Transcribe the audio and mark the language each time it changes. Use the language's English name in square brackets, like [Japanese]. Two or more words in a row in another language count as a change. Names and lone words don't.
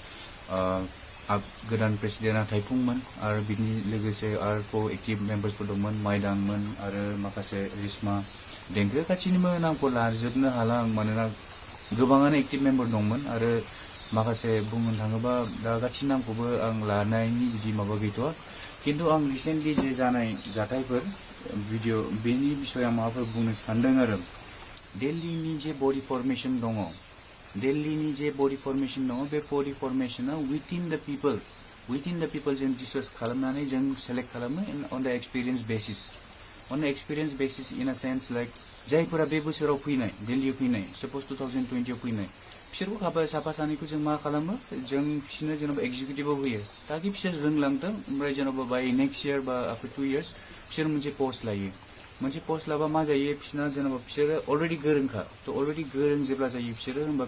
[Bodo] गोदान प्रेसिडेन्टआ थाइफुंमोन आरो बिनि लोगोसे आरो [English] active membersफोर [Bodo] दंमोन माइदांमोन आरो माखासे रिस्मा देंखो गासैनिबो नामखौ लाजोबनो हाला आं मानोना गोबाङानो [English] active member [Bodo] दंमोन आरो माखासे बुंनो थाङोबा दा गासै नामखौबो आं लानायनि बिदि माबा गैथ'आ खिन्थु आं रिसेन्टलि जे जानाय जाथायफोर भिडिअ बेनि बिसय आं माबाफोर बुंनो सानदों आरो दिल्लीनि जे [English] body formation [Bodo] दङ बे [English] body formationआ within the people [Bodo] जों डिसकास खालामनानै जों सेलेक्ट खालामो [English] on the experience basis in a sense like [Bodo] जायफोरा बे बोसोराव फैनाय दिल्लीयाव फैनाय सपोज 2020 आव फैनाय बिसोरखौ साफा सानैखौ जों मा खालामो जों बिसोरनो जेनेबा एक्जिकिउटिभआव होयो ताकि बिसोर रोंलांथों ओमफ्राय जेनेबा [English] by next year [Bodo] बा [English] after 2 years [Bodo] बिसोर मोनसे पस्ट लायो मोनसे पस्ट लाबा मा जायो बिसोरना जेनेबा बिसोरो अलरेडि गोरोंखा थ' अलरेडि गोरों जेब्ला जायो बिसोरो होनबा